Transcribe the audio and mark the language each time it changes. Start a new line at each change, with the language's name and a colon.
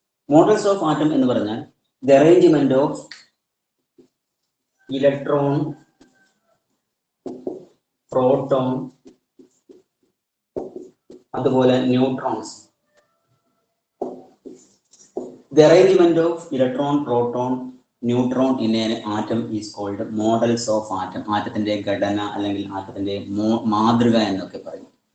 Malayalam: Models of atom എന്ന് പറഞ്ഞാൽ
English: the arrangement of electron,
Malayalam: proton, അതുപോലെ neutrons.
English: The arrangement of electron, proton, neutron in an atom is called models of atom.
Malayalam: ആറ്റത്തിന്റെ ഘടന അല്ലെങ്കിൽ ആറ്റത്തിന്റെ മാതൃക എന്നൊക്കെ പറയും.